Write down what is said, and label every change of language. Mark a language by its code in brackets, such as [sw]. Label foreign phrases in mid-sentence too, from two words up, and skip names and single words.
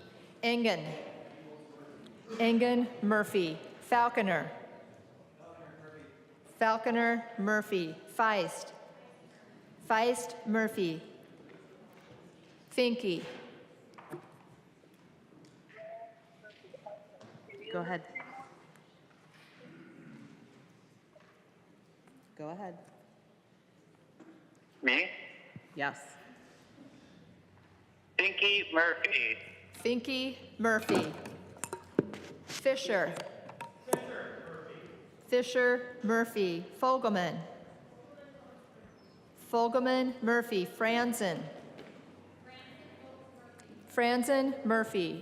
[en] Engen Murphy. Falconer Murphy. Feist Murphy. Finke. Go ahead. Go ahead. Me? Yes. Pinky Murphy. Finke Murphy. Fisher Murphy. Fogelman Murphy. Franzen Murphy.